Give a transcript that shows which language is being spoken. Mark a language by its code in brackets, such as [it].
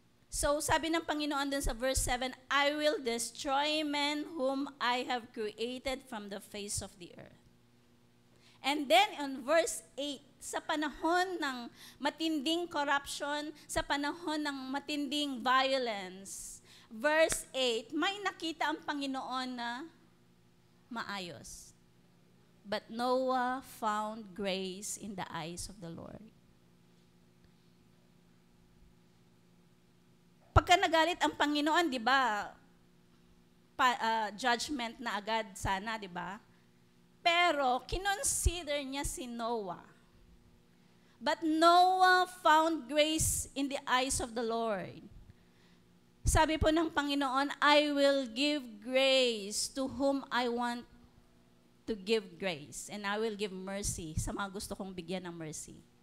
[en] So, [tl] sabi ng Panginoon dun sa [en] verse 7, I will destroy men whom I have created from the face of the earth. And then on verse 8, [tl] sa panahon ng matinding corruption, sa panahon ng matinding violence, verse 8, may nakita ang Panginoon na maayos. [en] But Noah found grace in the eyes of the Lord. [tl] Pagka nagalit ang Panginoon, di ba, judgment na agad sana, di ba? Pero, kinonsider niya si Noah. [en] But Noah found grace in the eyes of the Lord. [tl] Sabi po ng Panginoon, [en] I will give grace to whom I want to give grace. And I will give mercy [tl] sa mga gusto kong bigyan ng [en] mercy.